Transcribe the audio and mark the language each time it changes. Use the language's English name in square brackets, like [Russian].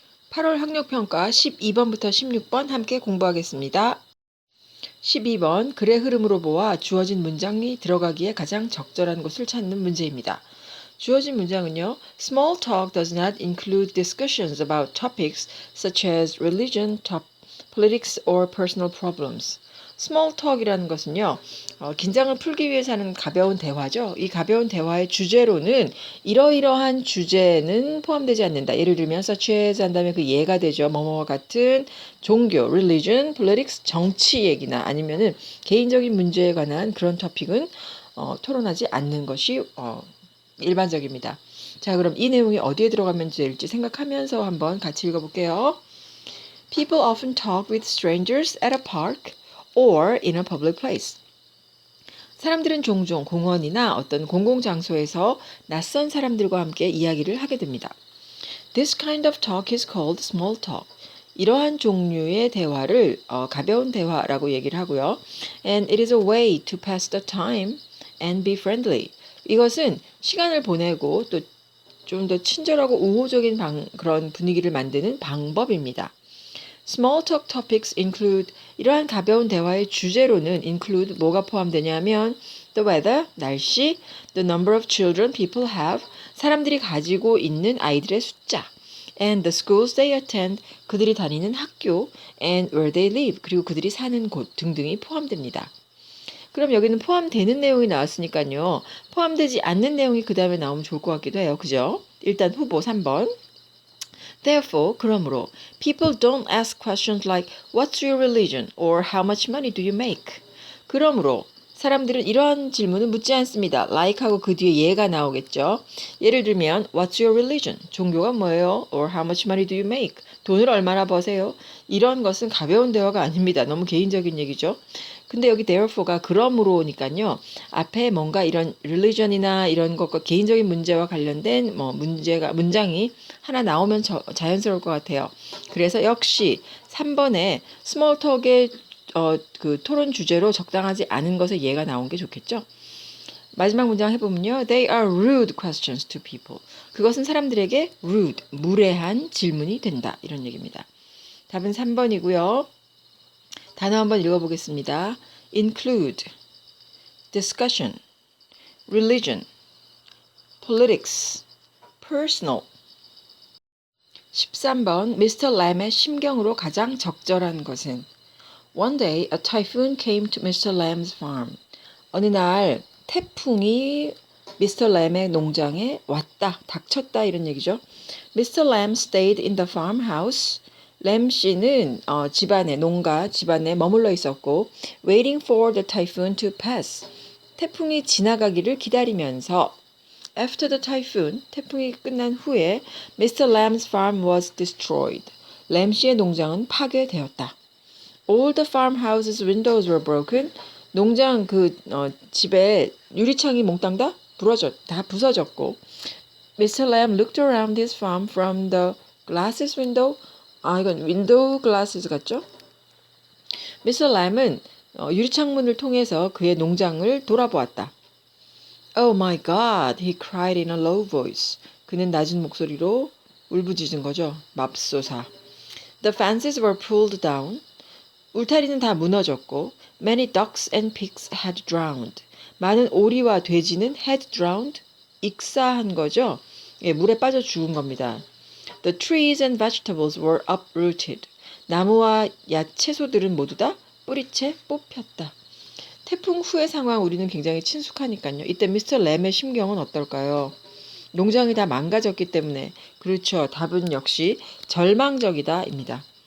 [Korean] 8월 학력평가 12번부터 16번 함께 공부하겠습니다. 12번 글의 흐름으로 보아 주어진 문장이 들어가기에 가장 적절한 곳을 찾는 문제입니다. 주어진 문장은요. [English] Small talk does not include discussions about topics such as religion, politics or personal problems. [Korean] Small talk이라는 것은요. 긴장을 풀기 위해서 하는 가벼운 대화죠. 이 가벼운 대화의 주제로는 이러이러한 주제는 포함되지 않는다. 예를 들면 such as 한 다음에 그 예가 되죠. 뭐뭐와 같은 종교, religion, politics, 정치 얘기나 아니면은 개인적인 문제에 관한 그런 토픽은 토론하지 않는 것이 일반적입니다. 자, 그럼 이 내용이 어디에 들어가면 될지 생각하면서 한번 같이 읽어볼게요. [English] People often talk with strangers at a park or in a public place. [Korean] 사람들은 종종 공원이나 어떤 공공장소에서 낯선 사람들과 함께 이야기를 하게 됩니다. [English] This kind of talk is called small talk. [Korean] 이러한 종류의 대화를 가벼운 대화라고 얘기를 하고요. [English] And it is a way to pass the time and be friendly. [Korean] 이것은 시간을 보내고 또 좀 더 친절하고 우호적인 그런 분위기를 만드는 방법입니다. [English] Small talk topics include [Korean] 이러한 가벼운 대화의 주제로는 include 뭐가 포함되냐면 [English] the weather, [Korean] 날씨, [English] the number of children people have, [Korean] 사람들이 가지고 있는 아이들의 숫자, [English] and the schools they attend, [Korean] 그들이 다니는 학교, [English] and where they live, [Korean] 그리고 그들이 사는 곳 등등이 포함됩니다. 그럼 여기는 포함되는 내용이 나왔으니까요. 포함되지 않는 내용이 그 다음에 나오면 좋을 것 같기도 해요. 그죠? 일단 후보 3번. [English] Therefore, 그러므로, people don't ask questions like What's your religion? or How much money do you make? [Korean] 그러므로 사람들은 이러한 질문을 묻지 않습니다. like하고 그 뒤에 예가 나오겠죠. [English] 예를 들면 What's your religion? [Korean] 종교가 뭐예요? [English] or How much money do you make? [Korean] 돈을 얼마나 버세요? 이런 것은 가벼운 대화가 아닙니다. 너무 개인적인 얘기죠. 근데 여기 therefore가 그러므로니까요. 앞에 뭔가 이런 religion이나 이런 것과 개인적인 문제와 관련된 문장이 하나 나오면 자연스러울 것 같아요. 그래서 역시 3번에 small talk의 그 토론 주제로 적당하지 않은 것에 예가 나온 게 좋겠죠. 마지막 문장 해보면요. [English] They are rude questions to people. [Korean] 그것은 사람들에게 rude, 무례한 질문이 된다. 이런 얘기입니다. 답은 3번이고요. 단어 한번 읽어보겠습니다. [English] include, discussion, religion, politics, personal. 13번 Mr. Lamb의 [Korean] 심경으로 가장 적절한 것은 [English] One day a typhoon came to Mr. Lamb's farm. [Korean] 어느 날 태풍이 Mr. Lamb의 농장에 왔다, 닥쳤다 이런 얘기죠. [English] Mr. Lamb stayed in the farmhouse. [Korean] 램 씨는 농가 집안에 머물러 있었고 [English] waiting for the typhoon to pass. [Korean] 태풍이 지나가기를 기다리면서 [English] After the typhoon, [Korean] 태풍이 끝난 후에 Mr. [English] Lamb's farm was destroyed. [Korean] 램 씨의 농장은 파괴되었다. [English] All the farmhouse's windows were broken. [Korean] 농장 집에 유리창이 몽땅 다 부서졌고 Mr. [English] Lamb looked around his farm from the glasses window. [Korean] 이건 윈도우 글라스 같죠? [English] Mr. [Korean] Lamb은 유리창문을 통해서 그의 농장을 돌아보았다. [English] Oh my God, he cried in a low voice. [Korean] 그는 낮은 목소리로 울부짖은 거죠. 맙소사. [English] The fences were pulled down. [Korean] 울타리는 다 무너졌고 [English] Many ducks and pigs had drowned. [Korean] 많은 오리와 돼지는 [English] had drowned. [Korean] 익사한 거죠. 예, 물에 빠져 죽은 겁니다. [English] The trees and vegetables were uprooted. [Korean] 나무와 채소들은 모두 다 뿌리채 뽑혔다. 태풍 후의 상황 우리는 굉장히 친숙하니까요. 이때 미스터 램의 심경은 어떨까요? 농장이 다 망가졌기 때문에 그렇죠. 답은 역시 절망적이다입니다.